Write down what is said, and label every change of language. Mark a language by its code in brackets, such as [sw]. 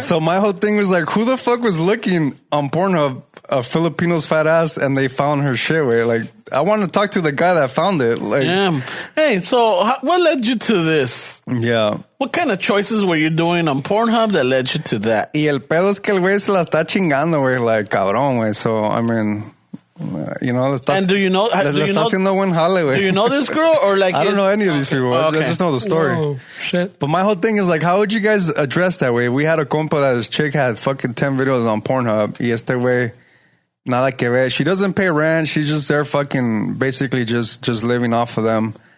[en] So my whole thing was like, who the fuck was looking on Pornhub Filipino's fat ass and they found her shit, way? Like, I want to talk to the guy that found it. Like, yeah. Hey, so what led you to this? Yeah. What kind of choices were you doing on Pornhub that led you to that? [es] Y el pedo es que el güey se la está chingando, güey, like, cabrón, güey. [en] So, I mean... and do you know? [es] Buen jale, [en] do you know this girl or like? I don't know any of these people. Okay. I just know the story. Oh, shit. But my whole thing is like, how would you guys address that way? We had a compa that his chick had fucking 10 videos on Pornhub. [es] Y este güey, nada que ver. [en] She doesn't pay rent. She's just there fucking basically just living off of them.